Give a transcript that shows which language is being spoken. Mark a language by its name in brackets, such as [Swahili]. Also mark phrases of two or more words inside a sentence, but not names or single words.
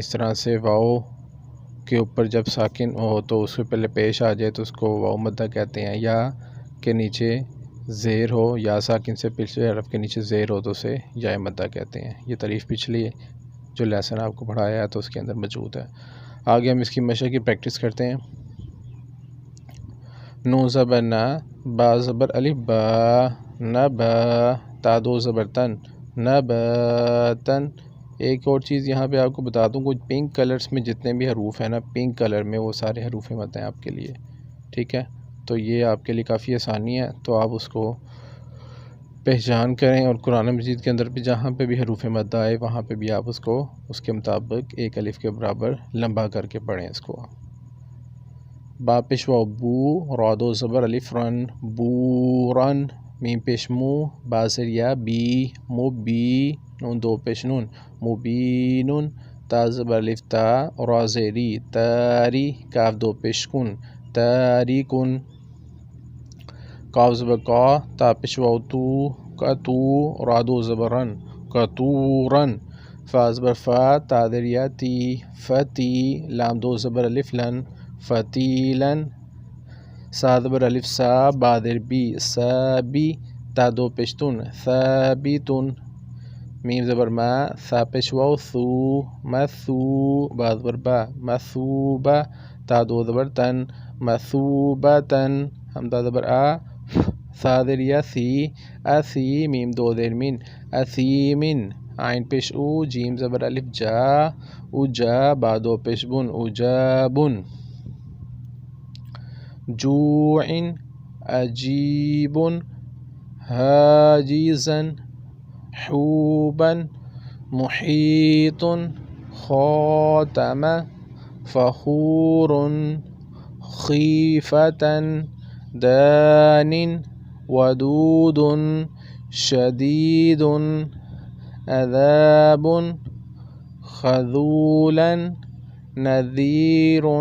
[Urdu] اس طرح سے واو کے اوپر جب ساکن ہو تو اس سے پہلے پیش آ جائے تو اس کو واو مدہ کہتے ہیں، یا کے نیچے زیر ہو، یا ساکن سے پچھلے حرف کے نیچے زیر ہو تو اسے یا مدہ کہتے ہیں۔ یہ تعریف پچھلی جو لیسن آپ کو پڑھایا ہے تو اس کے اندر موجود ہے۔ آگے ہم اس کی مشق کی پریکٹس کرتے ہیں۔ نون زبر نا، با زبر الف با، نبا، تا دو زبر تن، نباتن۔ ایک اور چیز یہاں پہ آپ کو بتا دوں، کچھ [English] pink colors [Urdu] میں جتنے بھی حروف ہیں نا، [English] pink color [Urdu] میں وہ سارے حروف مدہ ہیں آپ کے لیے، ٹھیک ہے؟ تو یہ آپ کے لیے کافی آسانی ہے، تو آپ اس کو پہچان کریں، اور قرآن مجید کے اندر بھی جہاں پہ بھی حروف مدہ آئے وہاں پہ بھی آپ اس کو اس کے مطابق ایک الف کے برابر لمبا کر کے پڑھیں اس کو۔ با پیش واو بو، را دو زبر الف رن، بورن، میم پیش مو، با زیر یا بی، مو بی، نون دو پیش نون، مبینون، تا زبر الف تا، را زیری تاری، کاف دو پیش کن، تاریکن، کاف زبر کا، تا پیش واو تو، کتو، را دو زبر رن، کتورن، فا زبر فا، تا زیر یا تی، فتی، لام دو زبر الف لن، فتیلن، سا زبر الف سا، با زیر بی، سابی، تا دو پیش تن، ثابتن، میم زبر ما، ثا پیش واو ثو، مثو، با زبر با، مثوبہ، تا دو زبر تن، مثوبتن، حمزہ زبر آ، ثا زیر یا سی، اسی، میم دو زیر من، اثیمن، عین پیش او، جیم زبر الف جا، اجا، با دو پیش بن، اجابن، [Arabic] جوع، عجیب، حاجزا، حوبا، محیط، خاتم، فخور، خیفة، دان، ودود، شدید، عذاب، خذولا، نذیر،